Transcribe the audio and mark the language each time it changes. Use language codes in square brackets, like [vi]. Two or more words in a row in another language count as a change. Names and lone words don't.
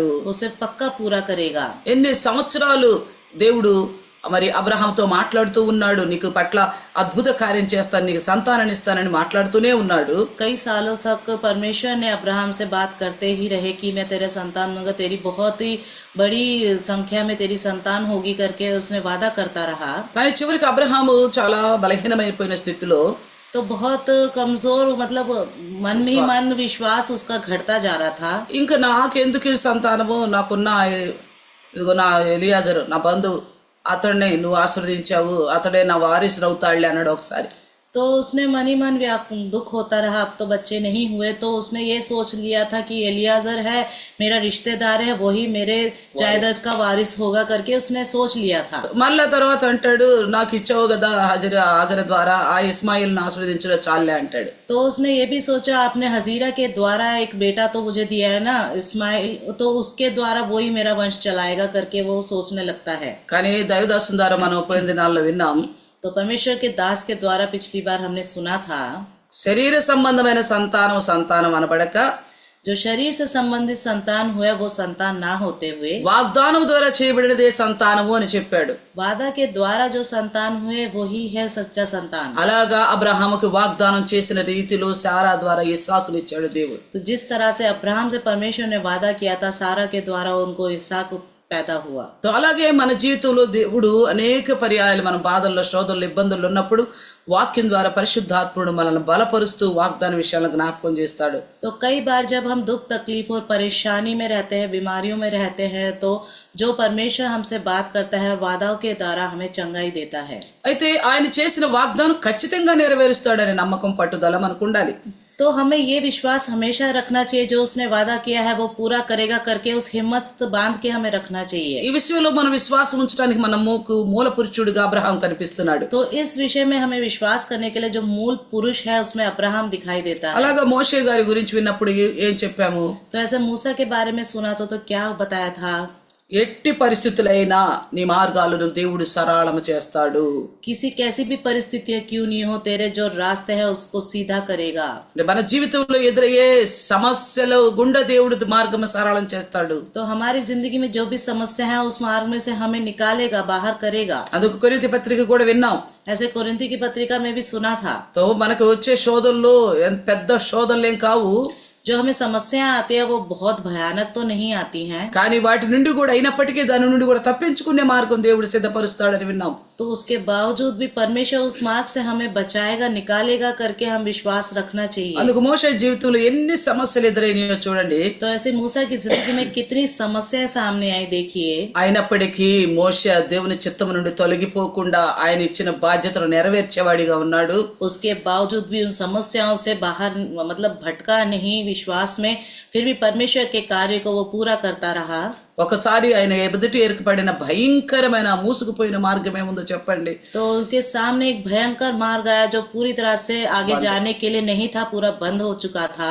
[hi] उसे पक्का पूरा करेगा। [te] ఎన్ని సంవత్సరాలు దేవుడు మరి అబ్రహాంతో మాట్లాడుతూ ఉన్నాడు, నీకు పట్ల అద్భుత కార్యం చేస్తాను, నీకు సంతానాన్ని ఇస్తానని మాట్లాడుతూనే ఉన్నాడు. [hi] कई सालों तक परमेश्वर ने अब्राहम से बात करते ही रहे कि मैं तेरे संतान दूंगा, तेरी बहुत ही बड़ी संख्या में तेरी संतान होगी करके उसने वादा करता रहा। [te] కానీ చివరికి అబ్రహాము చాలా బలహీనమైపోయిన స్థితిలో, [hi] तो बहुत कमजोर, मतलब मन ही मन विश्वास उसका घटता जा रहा था। [te] ఇంకా నాకెందుకు సంతానము, నాకున్న ఇదిగో నా ఎలియాజరు నా బంధువు, అతడిని నువ్వు ఆశీర్వదించావు, అతడే నా వారసుడు అవుతాడులే అన్నాడు ఒకసారి. [hi] तो उसने मन ही मन दुख होता रहा, अब तो बच्चे नहीं हुए, तो उसने ये सोच लिया था कि एलियाजर है मेरा रिश्तेदार है, वही मेरे जायदाद का वारिस होगा करके उसने सोच लिया था। [te] మళ్ళా తర్వాత అంటాడు, నాకు ఇచ్చావు కదా ఆగర ద్వారా ఆ ఇస్మాయిల్ని ఆశీర్వదించడం చాలే అంటాడు. [hi] तो उसने ये भी सोचा आपने हजीरा के द्वारा एक बेटा तो मुझे दिया है ना इस्माइल, तो उसके द्वारा वही मेरा वंश चलाएगा करके वो सोचने लगता है. [te] కానీ దైవదాసం ద్వారా మనం పోయిన దినాల్లో విన్నాం, [hi] तो परमेश्वर के दास के द्वारा पिछली बार हमने सुना था, [te] శరీర సంబంధమైన సంతానం అనబడక [hi] जो शरीर से संबंधित संतान हुए वो संतान ना होते हुए [te] వాగ్దానం ద్వారా చేయబడినదే సంతానము అని చెప్పాడు. [hi] वादा के द्वारा जो संतान हुए वही है सच्चा संतान. [te] అలాగా అబ్రహాముకు వాగ్దానం చేసిన రీతిలో సారా ద్వారా ఇస్సాకును ఇచ్చాడు దేవుడు. [hi] तो जिस तरह से अब्राहम से परमेश्वर ने वादा किया था, सारा के द्वारा उनको इसहाक पैदा हुआ. [te] తో అలాగే మన జీవితంలో దేవుడు అనేక పర్యాయాలు మన బాధల్లో, శోధనలు, ఇబ్బందులు ఉన్నప్పుడు వాక్యం ద్వారా పరిశుద్ధాత్ముడు మనల్ని బలపరుస్తూ వాగ్దాన విషయాలను జ్ఞాపకం చేస్తాడు. [hi] तो कई बार जब हम दुख तकलीफ और परेशानी में रहते हैं, बीमारियों में रहते हैं, तो जो परमेश्वर हमसे बात करता है वादाओं के द्वारा हमें चंगाई देता है. [te] అయితే ఆయన చేసిన వాగ్దానం ఖచ్చితంగా నెరవేరుస్తాడనే నమ్మకం, పట్టుదల మనకు ఉండాలి. [hi] तो हमें ये विश्वास हमेशा रखना चाहिए, जो उसने वादा किया है वो पूरा करेगा करके उस हिम्मत बांध के हमें रखना चाहिए. [te] ఈ విషయంలో మనం విశ్వాసం ఉంచడానికి మన మూల పురుషుడిగా అబ్రహాం కనిపిస్తున్నాడు. [hi] तो इस विषय में हमें विश्वास करने के लिए जो मूल पुरुष है उसमें अब्राहम दिखाई देता है. [te] అలాగా మోషే గారి గురించి విన్నప్పుడు ఏం చెప్పాము? [hi] तो ऐसे मूसा के बारे में सुना तो क्या बताया था? [te] ఎట్టి పరిస్థితులైనా నీ మార్గాలను దేవుడు సరళము చేస్తాడు. [hi] किसी कैसी भी परिस्थिति क्यों नहीं हो, तेरे जो रास्ते हैं उसको सीधा करेगा. [te] మన జీవితంలో ఎదురయ్యే సమస్యలు గుండా దేవుడు మార్గం సరళం చేస్తాడు. [hi] तो हमारी जिंदगी में जो भी समस्या है उस मार्ग में से हमें निकालेगा, बाहर करेगा. [te] అందుకు కొరింథీ పత్రిక కూడా విన్నాం. [hi] ऐसे कोरिन्थी की पत्रिका में भी सुना था. [te] తో మనకు వచ్చే శోధనలు పెద్ద శోధనలేం కావు, [hi] जो हमें समस्या आती है वो बहुत भयानक तो नहीं आती हैं, [te] కానీ వాటి నుండి కూడా అయినప్పటికీ దాని నుండి కూడా తప్పించుకునే మార్గం దేవుడు సిద్ధపరుస్తాడని విన్నాం. [hi] तो उसके बावजूद भी परमेश्वर उस मार्ग से हमें बचाएगा, निकालेगा करके हम विश्वास रखना चाहिए. [te] అందుకు మోషే జీవితంలో ఎన్ని సమస్యలు ఎదురైనాయో చూడండి. [hi] तो ऐसे मूसा की जिंदगी में कितनी समस्याएं सामने आई देखिए. [te] అయినప్పటికీ మోషే దేవుని చిత్తము నుండి తొలగిపోకుండా ఆయన ఇచ్చిన బాధ్యతను నెరవేర్చేవాడిగా ఉన్నాడు. [hi] उसके बावजूद भी उन समस्याओं से बाहर मतलब भटका नहीं विश्वास में, फिर भी परमेश्वर के कार्य को वो पूरा करता रहा. [te] ఒకసారి ఆయన ఎదుటి ఏర్పడిన భయంకరమైన మూసుకుపోయిన మార్గం ఏముందో చెప్పండి. [hi] तो उनके सामने एक भयंकर मार्ग आया जो पूरी तरह से आगे जाने के लिए नहीं था, पूरा बंद हो चुका था.